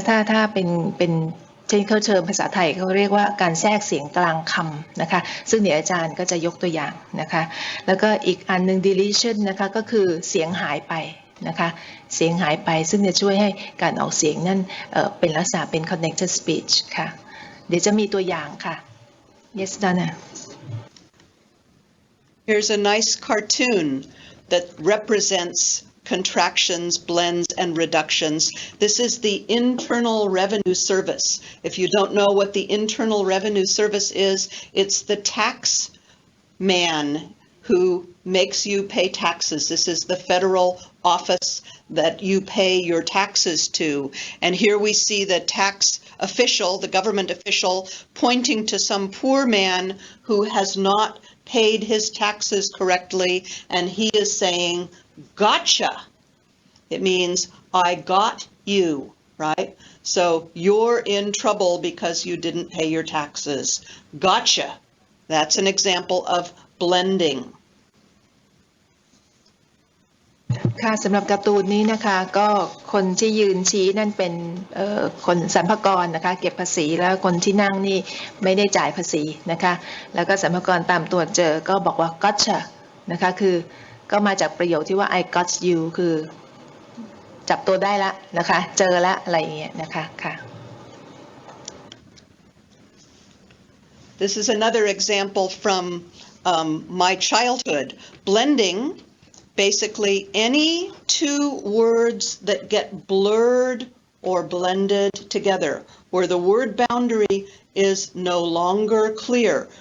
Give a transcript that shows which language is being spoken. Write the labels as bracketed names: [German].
[Thai] ถ้าเป็นเช่นเขาเชิญภาษาไทยเขาเรียกว่าการแทรกเสียงกลางคำนะคะซึ่งเดี๋ยวอาจารย์ก็จะยกตัวอย่างนะคะแล้วก็อีกอันนึง deletion นะคะก็คือเสียงหายไปนะคะเสียงหายไปซึ่งจะช่วยให้การออกเสียงนั่นเป็นลักษณะเป็น connected speech ค่ะเดี๋ยวจะมีตัวอย่างค่ะ [English] yes Donna Here's a nice cartoon that represents contractions, blends, and reductions. This is the Internal Revenue Service. If you don't know what the Internal Revenue Service is, it's the tax man who makes you pay taxes. This is the federal office that you pay your taxes to. And here we see the tax official, the government official, pointing to some poor man who has not paid his taxes correctly, and he is saying, "Gotcha." It means, I got you, right? So you're in trouble because you didn't pay your taxes. Gotcha. That's an example of blending. [Thai] ค่ะสำหรับการ์ตูนนี้นะคะก็คนที่ยืนชี้นั่นเป็นคนสรรพากรนะคะเก็บภาษีแล้วคนที่นั่งนี่ไม่ได้จ่ายภาษีนะคะแล้วก็สรรพากรตามตัวเจอก็บอกว่า gotcha นะคะคือก็มาจากประโยคที่ว่า [English] I got you [Thai] คือจับตัวได้ละนะคะเจอละอะไรอย่างเงี้ยนะคะค่ะ [English] This is another example from my childhood. Blending, basically any 2 words that get blurred or blended together, where the word boundary is no longer clear.